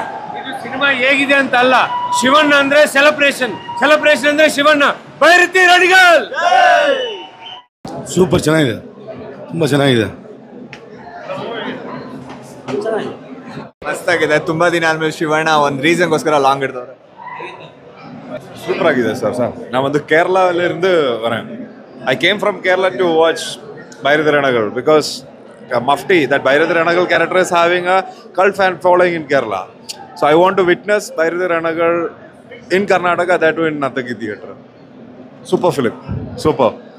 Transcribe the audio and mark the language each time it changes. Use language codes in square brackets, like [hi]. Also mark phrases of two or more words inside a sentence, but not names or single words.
[kn] ಇದು ಸಿನಿಮಾ ಹೇಗಿದೆ ಅಂತ ಅಲ್ಲ, ಶಿವಣ್ಣ ಅಂದ್ರೆ ಸೆಲೆಬ್ರೇಷನ್ ಅಂದ್ರೆ ಶಿವಣ್ಣ. ಬೈರತಿ ರಡಿಗಲ್ ಸೂಪರ್ ಚೆನ್ನಾಗಿದೆ, ತುಂಬ ಚೆನ್ನಾಗಿದೆ. ಮಸ್ತಾಗಿದೆ. ತುಂಬಾ ದಿನ ಆದ್ಮೇಲೆ ಶಿವಣ್ಣ ಒಂದು ರೀಸನ್ಗೋಸ್ಕರ ಲಾಂಗ್ ಇಡ್ತವ್ರೆ. [ta] சூப்பராக இருக்குது சார். நான் வந்து கேரளாவிலிருந்து வரேன். [en] I came from Kerala to watch Bhairathi Ranagal because Mufti, that Bhairathi Ranagal character is having a cult fan following in Kerala. So I want to witness Bhairathi Ranagal in Karnataka, that too in Nataki Theatre. Super film. Super.